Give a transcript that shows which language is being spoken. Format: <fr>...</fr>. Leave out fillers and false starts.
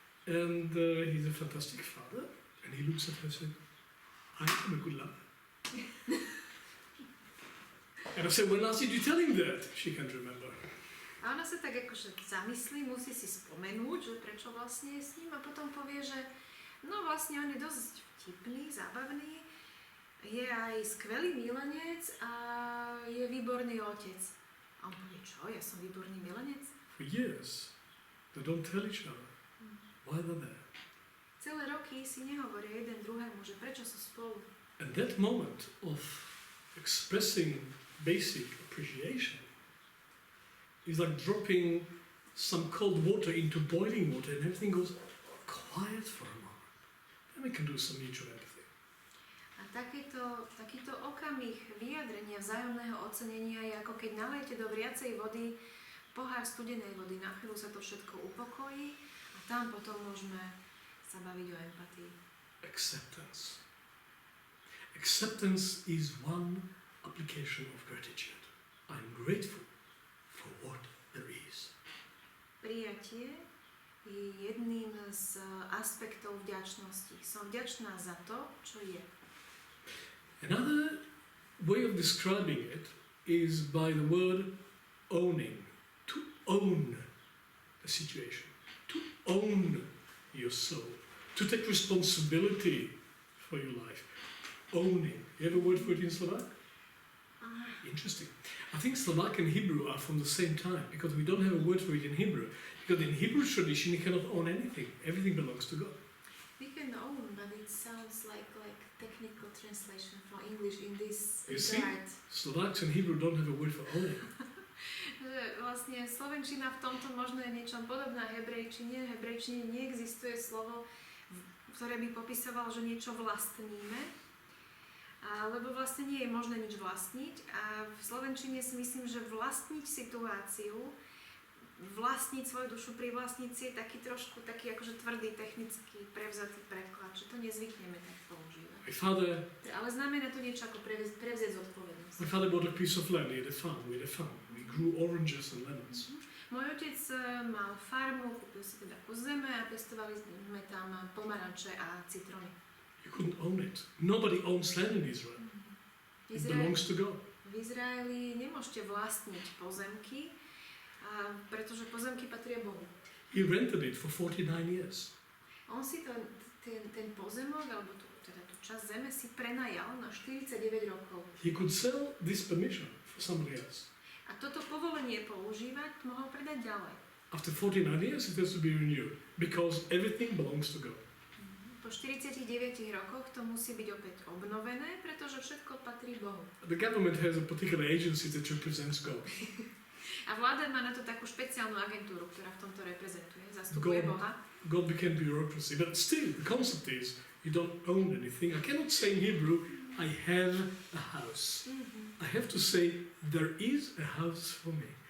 <en>And he's a fantastic father. And he looks at her and says, I am a good lover. And I said, when last did you tell him that? She can't remember.</en> <sk>A ona sa tak akože zamyslí, musí si spomenúť, že prečo vlastne je s ním a potom povie, že no vlastne on je dosť vtipný, zábavný, je aj skvelý milenec a je výborný otec. A on povie, čo? Ja som výborný milenec?</sk> <en>For years, they don't tell each other why they're there.</en> <sk>Celé roky si nehovoria jeden druhému, že prečo sú spolu.</sk> <en>And that moment of expressing basic appreciation is like dropping some cold water into boiling water and everything goes quiet for a moment. Then we can do some mutual empathy.</en> <sk>A takýto okamih vyjadrenia vzájomného ocenenia je ako keď nalejete do vriacej vody pohár studenej vody. Na chvíľu sa to všetko upokojí a tam potom môžeme sa baviť o empatii.</sk> <en>Acceptance. Acceptance is one application of gratitude. I'm grateful for what there is.</en> <sk>Prijatie je jedným z aspektov vďačnosti. Som vďačná za to, čo je.</sk> <en>Another way of describing it is by the word owning. To own the situation. To own your soul. To take responsibility for your life. Owning. You have a word for it in Slovak? Interesting. I think Slovak and Hebrew are from the same time because we don't have a word for it in Hebrew. Because in Hebrew tradition you cannot own anything. Everything belongs to God. We can own, but it sounds like technical translation from English in this You see, regard. Slovaks and Hebrew don't have a word for owning.</en> <sk>Vlastne slovenčina v tomto možno je niečom podobná hebrejčine. V hebrejčine neexistuje slovo, ktoré by popisovalo, že niečo vlastníme. Lebo vlastne nie je možné nič vlastniť a v slovenčine si myslím, že vlastniť situáciu, vlastniť svoju dušu, privlastniť si je taký trošku taký akože tvrdý, technický, prevzatý preklad, že to nezvykneme tak používať. Ale znamená to niečo ako prevziať zodpovednosť.</sk> <en>My father bought a piece of land near the farm. We had a farm. We grew oranges and lemons.</en> <sk>Môj otec mal farmu, kúpil si teda kus zeme a pestovali sme tam pomaranče a citróny.</sk> <en>You couldn't own it. Nobody owns land in Israel. It belongs to God.</en> <sk>V Izraeli nemôžete vlastniť pozemky, pretože pozemky patria Bohu.</sk> <en>He rented it for 49 years.</en> <sk>On si ten pozemok, alebo tú časť zeme si prenajal na 49 rokov.</sk> <en>He could sell this permission for somebody else.</en> <sk>A toto povolenie používať mohol predať ďalej.</sk> <en>After 49 years it has to be renewed because everything belongs to God.</en> <sk>Po 49 rokoch to musí byť opäť obnovené, pretože všetko patrí Bohu.</sk> <en>The government has a particular agency that represents God.</en> <sk>A vláda má na to takú špeciálnu agentúru, ktorá v tomto reprezentuje, zastupuje Boha.</sk> <en>God became bureaucracy, but still the concept is you don't own anything. I cannot say in Hebrew, I have a house. I have to say, there is a house for me.</en>